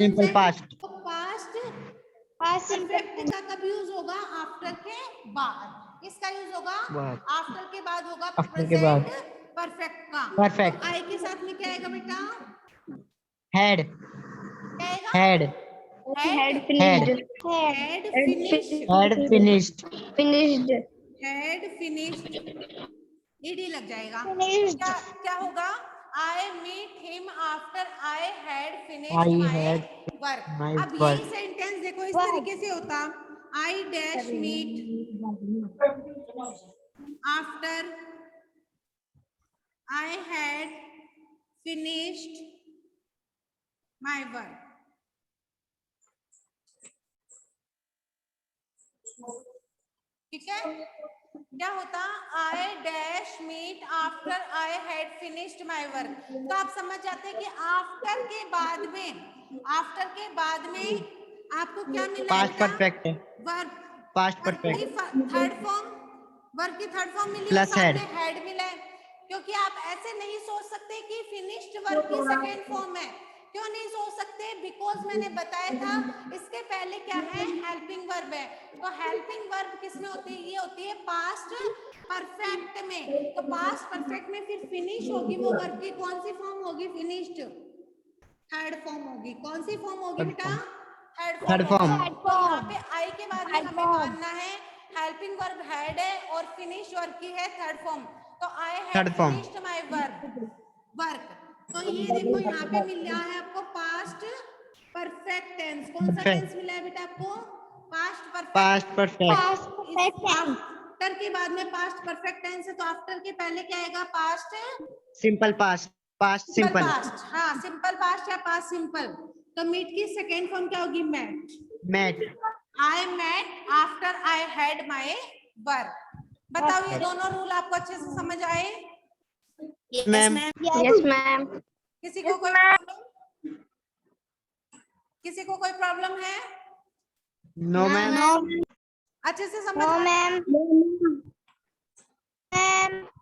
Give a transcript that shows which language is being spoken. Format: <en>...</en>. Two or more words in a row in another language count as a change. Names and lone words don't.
<en>Simple</en> <hi>है।</hi> <en>past.</en> <hi>तो पास्ट</hi> <en>Past simple</en> <hi>परफेक्ट का कब यूज होगा? आफ्टर के बाद। किसका यूज होगा? बाद। आफ्टर के बाद होगा After के बाद।</hi> <en>present perfect</en> <hi>का।</hi> <en>Perfect.</en> <hi>आई के साथ में क्या आएगा बेटा?</hi> <en>Had.</en> <hi>क्या आएगा?</hi> <en>Had. Had Had. finished, Had finished. had finished, ed</en> <hi>लग जाएगा।</hi> <en>Finished.</en> <hi>क्या होगा?</hi> <en>I meet him after I had finished I my had work। my</en> <hi>अब</hi> <en>work.</en> <hi>यही सेंटेंस देखो इस तरीके से होता,</hi> <en>I dash meet after I had finished my work।</en> <hi>ठीक है? क्या होता?</hi> <en>I dash meet after I had finished my work।</en> <hi>तो आप समझ जाते हैं कि आफ्टर के बाद में आपको क्या मिला?</hi> <en>Past perfect है।</en> <hi>वर्ब।</hi> <en>Past perfect. third form,</en> <hi>वर्ब की</hi> <en>third form</en> <hi>मिली और</hi> <en>Plus</en> <hi>साथ</hi> <en>had.</en> <hi>में हेड मिला है। क्योंकि आप ऐसे नहीं सोच सकते कि फिनिश्ड वर्ब की</hi> <en>second form</en> <hi>है। क्यों नहीं सोच सकते? बिकॉज मैंने बताया था इसके पहले क्या है?</hi> <en>helping verb है।</en> <hi>तो</hi> <en>helping verb</en> <hi>किस में होती है? ये होती है</hi> <en>past perfect</en> <hi>में। तो</hi> <en>past perfect</en> <hi>में फिर फिनिश होगी वो वर्ब की कौन सी फॉर्म होगी?</hi> <en>finished third form होगी।</en> <hi>कौन सी फॉर्म होगी बेटा? थर्ड</hi> <en>form.</en> <hi>तो यहाँ पे आई के बाद में हमें मानना है</hi> <en>helping verb had</en> <hi>है और</hi> <en>finish verb</en> <hi>की है</hi> <en>third form. तो I had Third form. finished my work.</en> <hi>तो ये देखो यहाँ पे मिल रहा है आपको</hi> <en>past perfect tense.</en> <hi>कौन सा</hi> <en>Perfect.</en> <hi>टेंस मिला है बेटा आपको?</hi> <en>past perfect. Past perfect. Past perfect tense.</en> <hi>आफ्टर के बाद में</hi> <en>past perfect tense</en> <hi>है तो आफ्टर के पहले क्या आएगा?</hi> <en>पास्ट Simple past. Past सिंपल simple. पास्ट।</en> <hi>हाँ,</hi> <en>simple past</en> <hi>या</hi> <en>past simple.</en> <hi>तो मीट की सेकेंड फॉर्म क्या होगी?</hi> <en>मेट। Met. I met after I had my work।</en> <hi>बताओ ये दोनों रूल आपको अच्छे से समझ आए?</hi> <en>Ma'am. yes ma'am.</en> <hi>किसी को कोई प्रॉब्लम? किसी को कोई प्रॉब्लम है?</hi> <en>no ma'am.</en> <hi>अच्छे से समझ</hi> <en>No,</en> <hi>आ रहा है?</hi> <en>ma'am. Ma'am.</en>